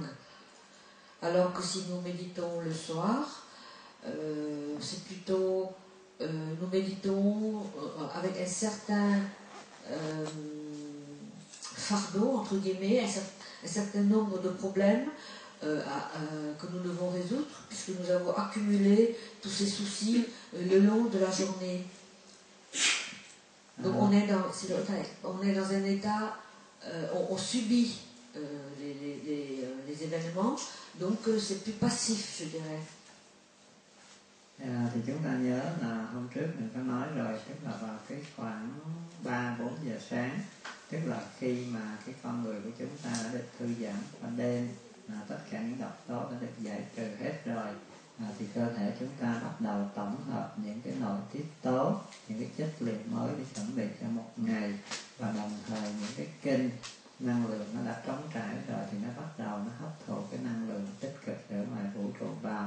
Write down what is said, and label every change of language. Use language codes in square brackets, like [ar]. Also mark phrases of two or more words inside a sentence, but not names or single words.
[fr] Alors que si nous méditons le soir, c'est plutôt, nous méditons avec un certain fardeau, entre guillemets, un certain nombre de problèmes que nous devons résoudre, puisque nous avons accumulé tous ces soucis le long de la journée. Donc on est dans un état, on subit les événements, donc c'est plus passif, je dirais. [vi] Thì chúng ta nhớ là hôm trước mình có nói rồi, tức là vào cái khoảng 3-4 giờ sáng, tức là khi mà cái con người của chúng ta đã được thư giãn qua đêm, tất cả những độc tố đã được giải trừ hết rồi, thì cơ thể chúng ta bắt đầu tổng hợp những cái nội tiết tố, những cái chất liệu mới để chuẩn bị cho một ngày, và đồng thời những cái kênh năng lượng nó đã trống trải rồi thì nó bắt đầu nó hấp thụ cái năng lượng tích cực ở ngoài vũ trụ vào.